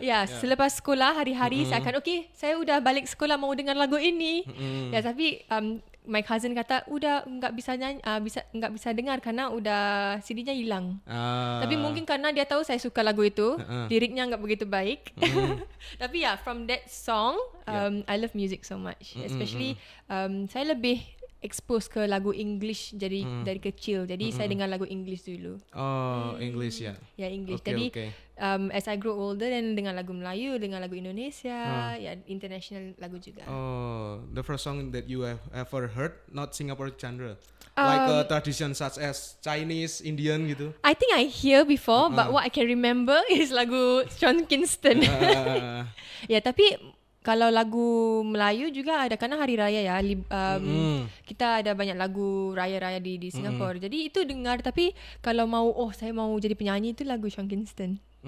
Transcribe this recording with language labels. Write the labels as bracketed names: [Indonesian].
[Indonesian] Ya, selepas sekolah hari-hari saya akan saya udah balik sekolah mau dengar lagu ini. Ya, tapi [English] my cousin [Indonesian] kata udah nggak bisa nyanyi, nggak bisa dengar karena udah CD-nya hilang. Tapi mungkin karena dia tahu saya suka lagu itu, liriknya nggak begitu baik. Tapi ya, [English] from that song, I love music so much. [Indonesian] Especially saya lebih expose ke lagu English dari kecil. Jadi saya dengar lagu English dulu. Oh, English ya. Ya, English. [English] Okay, [Indonesian] Jadi [English] okay. As I grow older [Indonesian] dan dengar lagu Melayu, dengar lagu Indonesia, ya international lagu juga. [English] Oh, the first song that you have ever heard, not Singapore genre, like a tradition such as Chinese, Indian gitu. I think I hear before, but what I can remember is lagu Sean Kingston. [Indonesian] Ya, tapi kalau lagu Melayu juga ada karena hari raya ya. Kita ada banyak lagu raya-raya di Singapura. Jadi itu dengar, tapi kalau saya mau jadi penyanyi itu lagu Sean Kingston.